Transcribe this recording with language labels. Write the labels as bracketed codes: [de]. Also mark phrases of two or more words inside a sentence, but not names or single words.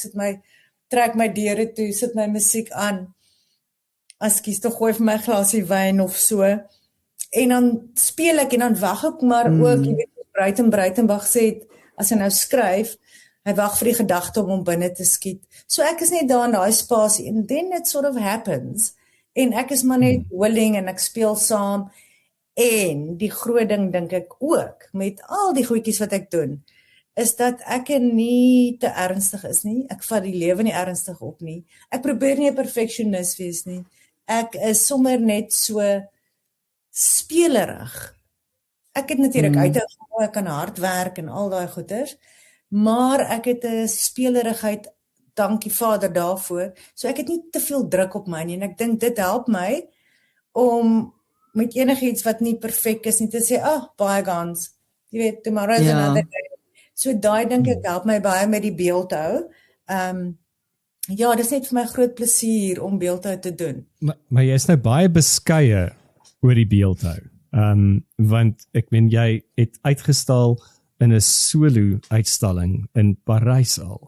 [af] Ek trek my deure toe, sit my musiek aan. Askies, toch gooi vir my glasie wyn of so. En dan speel ek, en dan wag ek maar ook, jy weet, Breitenbach sê, as hy nou skryf, hy wag vir die gedagte om binne te skiet. So ek is net daar in daai spasie, [en] and then it sort of happens, [af] en ek is maar net willing, en ek speel saam, en die groot ding dink ek ook, met al die goedjies wat ek doen, is dat ek nie te ernstig is nie, ek vat die lewe nie ernstig op nie, ek probeer nie 'n perfeksionis wees nie, ek is sommer net so spelerig, ek het natuurlik uithou, ek kan hard werk en al daai goeders, maar ek het 'n spelerigheid, dankie Vader daarvoor, so ek het nie te veel druk op my nie, en ek dink dit help my, om met enigiets wat nie perfek is, nie te sê, bygones, jy weet, [en] tomorrow is another day. [af] So daai dink ek help my baie met die beeldhou. Ja, dit is net vir my groot plesier om beeldhou te doen. Maar jy is nou baie beskeie oor die beeldhou. Want ek meen jy het uitgestal in 'n solo uitstalling in Parys al.